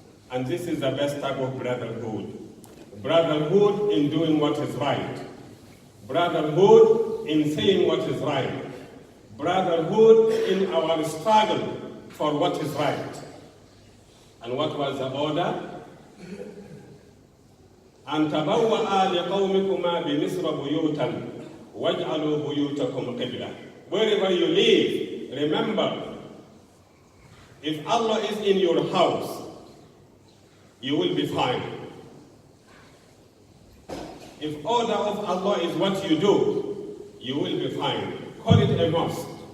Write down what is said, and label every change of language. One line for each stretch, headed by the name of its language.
English: And this is the best type of brotherhood. Brotherhood in doing what is right. Brotherhood in saying what is right. Brotherhood in our struggle for what is right. And what was the order?
Arabic: أن تبوأ لقومكما بمصر بيوتا واجعلوا بيوتكم قبلة.
English: Wherever you live, remember, if Allah is in your house, you will be fine. If order of Allah is what you do, you will be fine. Call it a mosque.